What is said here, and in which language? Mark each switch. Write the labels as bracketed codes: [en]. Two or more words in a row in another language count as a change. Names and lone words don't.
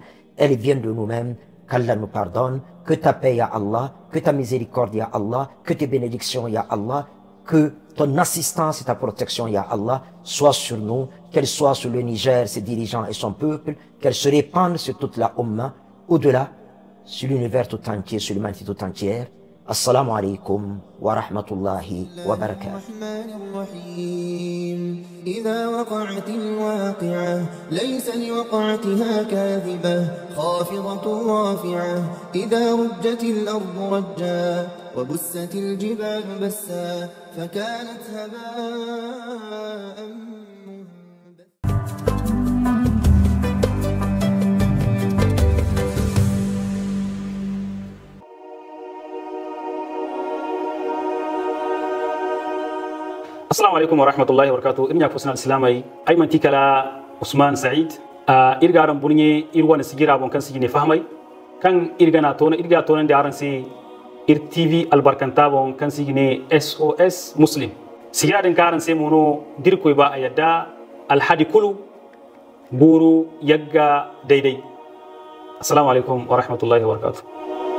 [fr] Elles viennent de nous-mêmes. Qu'Allah nous pardonne, que ta paix, ya Allah, que ta miséricorde, ya Allah, que tes bénédictions, ya Allah, que ton assistance et ta protection, ya Allah, soient sur nous, qu'elle soit sur le Niger, ses dirigeants et son peuple, qu'elle se répande sur toute la Ummah, au-delà, sur l'univers tout entier, sur l'humanité tout entière. [ar] السلام عليكم ورحمة الله وبركاته. إذا وقعت الواقعة ليس لوقعتها كاذبة خافضة رافعة إذا رجت الأرض رجا وبست الجبال بسا فكانت هباء السلام عليكم ورحمة الله وبركاته. [dje] Irnya fusna islamai ay manti kala Usman Said irga ran bunye irwana sigira bon kan sigine fahmai kan irga na tona irga tona da aran si ir TV albarkanta bon kan sigine SOS Muslim sigira den karan sai mono dirkoy ba ayada alhadi kulu buru yagga daidai. [ar] السلام عليكم ورحمة الله وبركاته.